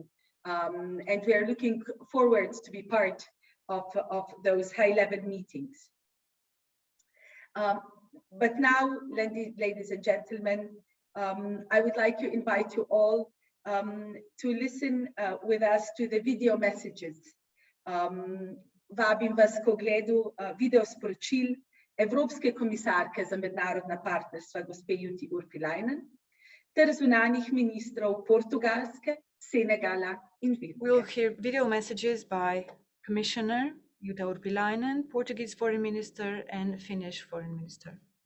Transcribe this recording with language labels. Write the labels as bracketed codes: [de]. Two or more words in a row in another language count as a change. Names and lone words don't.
[en] And we are looking forward to be part of those high-level meetings. But now, ladies and gentlemen, I would like to invite you all to listen with us to the video messages. [sl] Vabim vas k ogledu video sporočil Evropske komisarke za mednarodna partnerstva gospe Jytte Urpilainen ter zunanjih ministrov Portugalske, Senegala in Finske. [en] We'll hear video messages by Commissioner Jytte Urpilainen, Portuguese Foreign Minister, and Finnish Foreign Minister.